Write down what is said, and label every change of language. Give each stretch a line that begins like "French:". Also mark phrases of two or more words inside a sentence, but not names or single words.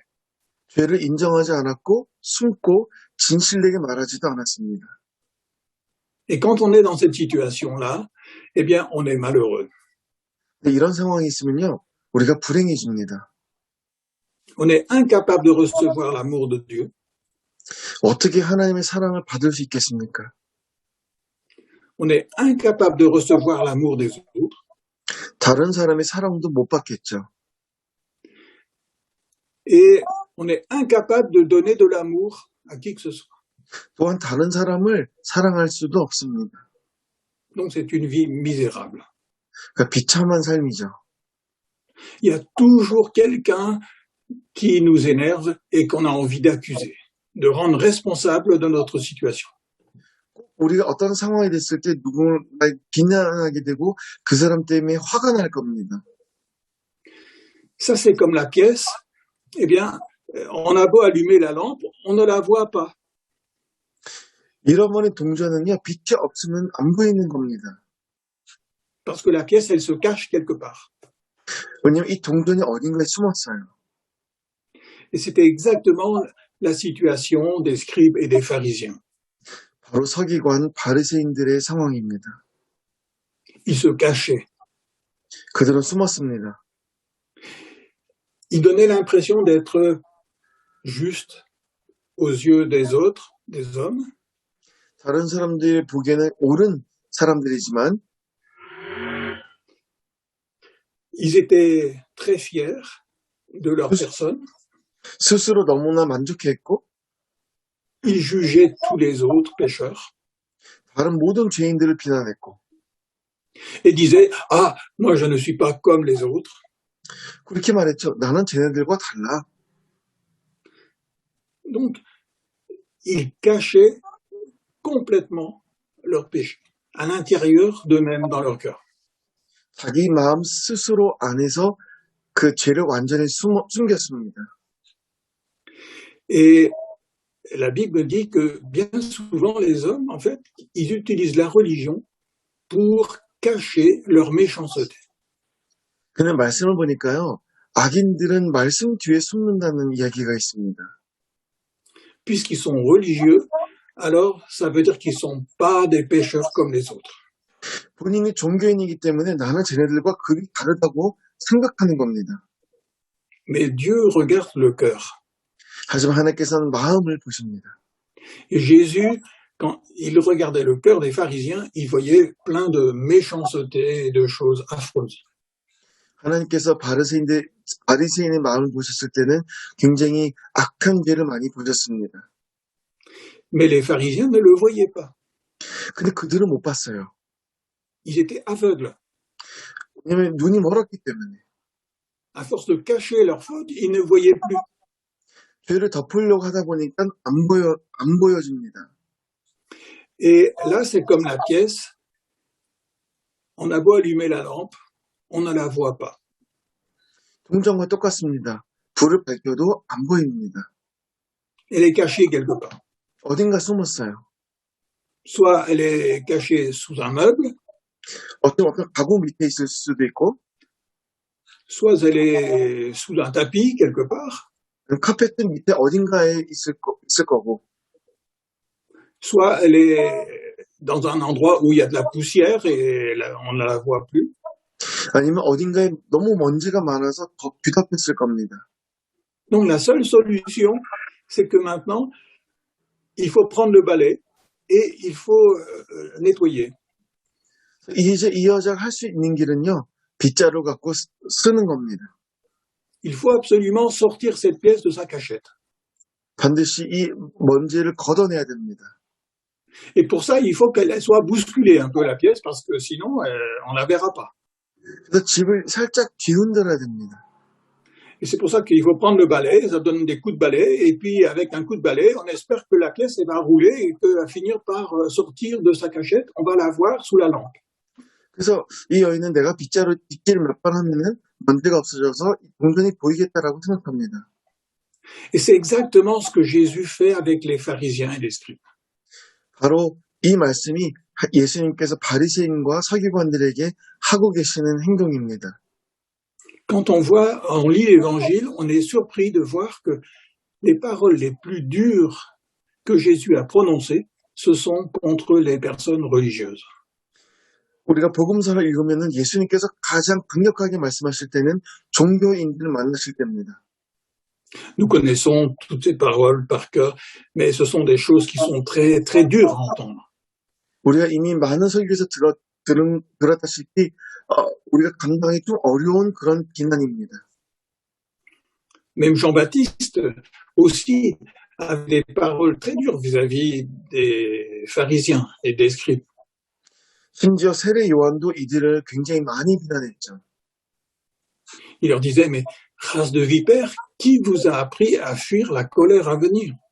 Korean: 죄를 인정하지 않았고 숨고 진실되게 말하지도 않았습니다.
French: Et quand on est dans cette situation-là, eh bien, on est malheureux.
Korean: 근데 이런 상황이 있으면요, 우리가 불행해집니다.
French: On est incapable de recevoir l'amour de Dieu.
Korean: 어떻게 하나님의 사랑을 받을 수 있겠습니까?
French: On est incapable de recevoir l'amour des autres.
Korean: 다른 사람의 사랑도 못 받겠죠.
French: Et on est incapable de donner de l'amour à qui que ce soit.
Korean: 또한 다른 사람을 사랑할 수도 없습니다.
French: Donc c'est une vie misérable.
Korean: 그러니까 비참한 삶이죠.
French: Il y a toujours quelqu'un qui nous énerve et qu'on a envie d'accuser, de rendre responsable de notre situation.
Korean: 우리가 어떤 상황이 됐을 때 누군가 비난하게 되고 그 사람 때문에 화가 날 겁니다.
French: Ça c'est comme la pièce. Eh bien, on a beau allumer la lampe, on ne la voit pas.
Korean: 잃어버린 동전은요, 빛이 없으면 안 보이는 겁니다.
French: Parce que la pièce, elle se cache quelque part.
Korean: 왜냐면 이 동전이 어딘가에 숨었어요.
French: Et c'était exactement la situation des scribes et des pharisiens.
Korean: 바로 서기관 바리새인들의 상황입니다.
French: Ils se cachaient.
Korean: 그들은 숨었습니다.
French: Ils donnaient l'impression d'être justes aux yeux des autres, des hommes.
Korean: 다른 사람들이 보기에는 옳은 사람들이지만
French: Ils étaient très fiers de leur
Korean: 스-
French: personne.
Korean: 스스로 너무나 만족했고
French: Ils jugeaient tous les autres pécheurs
Korean: 다른 모든 죄인들을 비난했고
French: et disaient « Ah, moi je ne suis pas comme les autres.
Korean: 그렇게 말했죠. 나는 쟤네들과 달라. »
French: Donc, ils cachaient complètement leur péché à l'intérieur d'eux-mêmes dans leur cœur.
Korean: 자기 마음 스스로 안에서 그 죄를 완전히 숨겼습니다.
French: Et la Bible dit que bien souvent les hommes, en fait, ils utilisent la religion pour cacher leur méchanceté.
Korean: 그는 말씀을 보니까요. 악인들은 말씀 뒤에 숨는다는 이야기가 있습니다.
French: Puisqu'ils sont religieux, alors ça veut dire qu'ils ne sont pas des pécheurs comme les autres.
Korean: 본인이 종교인이기 때문에 나는 쟤네들과 그리 다르다고 생각하는 겁니다.
French: Mais Dieu regarde le cœur.
Korean: 하지만 하나님께서는 마음을 보십니다.
French: Et Jésus, quand il regardait le cœur des pharisiens, il voyait plein de méchanceté et de choses affreuses.
Korean: 하나님께서 바리새인의 마음을 보셨을 때는 굉장히 악한 죄를 많이 보셨습니다.
French: Mais les pharisiens ne le voyaient pas.
Korean: 근데 그들은 못 봤어요.
French: Ils étaient aveugles.
Korean: 왜냐하면 눈이 멀었기 때문에.
French: À force de cacher leurs fautes, ils ne voyaient plus.
Korean: 죄를 덮으려고 하다 보니까 안 보여집니다.
French: Et là, c'est comme la pièce. On a beau allumer la lampe, on ne la voit pas.
Korean: 동전과 똑같습니다. 불을 밝혀도 안 보입니다.
French: Elle est cachée quelque part.
Korean: 어딘가 숨었어요.
French: Soit elle est cachée sous un meuble,
Korean: 어떤 가구 밑에 있을 수도 있고,
French: soit elle est sous un tapis quelque part,
Korean: 카페트 밑에 어딘가에 있을 거고,
French: soit elle est dans un endroit où il y a de la poussière et on ne la voit plus.
Korean: 아니면 어딘가에 너무 먼지가 많아서 더 뒤덮였을 겁니다.
French: Donc la seule solution, c'est que maintenant, il faut prendre le balai et il faut nettoyer.
Korean: 이제 이 여자가 할 수 있는 길은요, 빗자루 갖고 쓰는 겁니다.
French: Il faut absolument sortir cette pièce de sa cachette.
Korean: 반드시 이 먼지를 걷어내야 됩니다.
French: Et pour ça, il faut qu'elle soit bousculée un peu la pièce parce que sinon, on la verra pas.
Korean: 그래서 집을 살짝 뒤흔들어야 됩니다.
French: Et c'est pour ça qu'il faut prendre le balai, ça donne des coups de balai, et puis avec un coup de balai, on espère que la pièce elle va rouler et qu'elle va finir par sortir de sa cachette, on va la voir sous la lampe.
Korean: 그래서 이 여인은 내가 빗질을 몇 번 하면은 먼지가 없어져서 동전이 보이겠다라고 생각합니다.
French: Et c'est exactement ce que Jésus fait avec les pharisiens et les scribes.
Korean: 바로 이 말씀이 예수님께서 바리새인과 서기관들에게 하고 계시는 행동입니다.
French: Quand on lit l'évangile, on est surpris de voir que les paroles les plus dures que Jésus a prononcées, ce sont contre les personnes religieuses.
Korean: 우리가 복음서를 읽으면은 예수님께서 가장 강력하게 말씀하실 때는 종교인들을 만나실 때입니다.
French: Nous connaissons toutes ces paroles par cœur, mais ce sont des choses qui sont très, très dures à entendre.
Korean: 우리가 이미 많은 설교에서 들었다시피 우리가 감당하기 좀 어려운 그런 비난입니다.
French: Même Jean-Baptiste aussi avait des paroles très dures vis-à-vis des pharisiens et des scribes.
Korean: 심지어 세례 요한도 이들을 굉장히 많이 비난했죠.
French: Il leur disait, mais race de vipères, qui vous a appris à fuir la colère à venir?